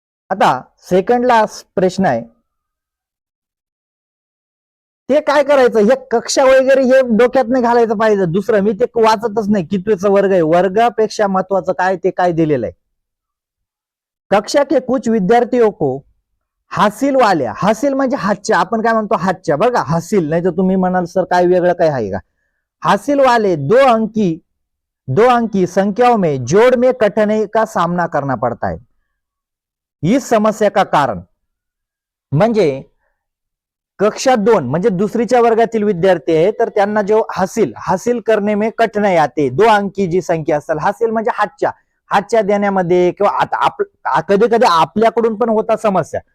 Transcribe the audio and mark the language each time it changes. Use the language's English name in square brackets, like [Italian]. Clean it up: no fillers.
[Marathi] आता second last प्रश्न आहे, ते काय करायचं, हे कक्षा वगैरे हे डोक्यात नाही घालायचं पाहिजे. दुसरं मी ते वाचतच नाही, कितवेचा वर्ग आहे, वर्गापेक्षा महत्वाचं काय ते काय दिलेलं आहे. [Hindi] कक्षा के कुछ विद्यार्थियों को [Marathi] हासिल वाल्या, हासिल म्हणजे हातच्या, आपण काय म्हणतो हातच्या, बरं का हासिल, नाही तर तुम्ही म्हणाल सर काय वेगळं काय आहे का. [Hindi] हासिल वाले दो अंकी संख्याओं में जोड़ में कठिनाई का सामना करना पड़ता है. इस समस्या का कारण [Marathi] म्हणजे कक्षा 2 म्हणजे दुसरीच्या वर्गातील विद्यार्थी आहे, तर त्यांना जो [Hindi] हासिल करने में कठिनाई आते. [Marathi] 2 अंकी जी संख्या असेल, हासिल म्हणजे हातच्या देण्यामध्ये, किंवा आता कधी कधी आपल्याकडून पण होतात समस्या.